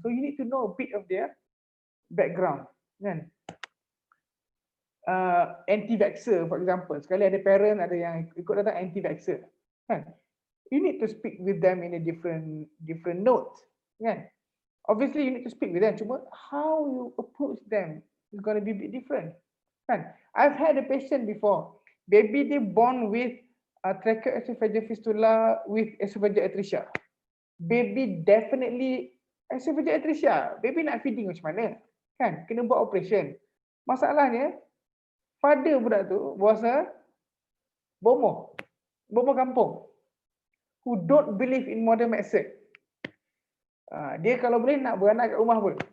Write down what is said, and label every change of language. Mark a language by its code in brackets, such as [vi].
[en] So you need to know a bit of their background, kan? Anti-vaxxer for example. [ms] Sekali ada parent ada yang ikut datang anti-vaxxer, kan? [en] You need to speak with them in a different note, kan? Obviously you need to speak with them. Cuma how you approach them is going to be a bit different. Kan? I've had a patient before, baby dia born with tracheoesophageal fistula with esophageal atresia. [ms] Baby definitely esophageal atresia. Baby nak feeding macam mana? Kan? Kena buat operation. Masalahnya, father budak tu [en] was a bomoh kampung who don't believe in modern medicine. [ms] Dia kalau boleh nak beranak kat rumah pun.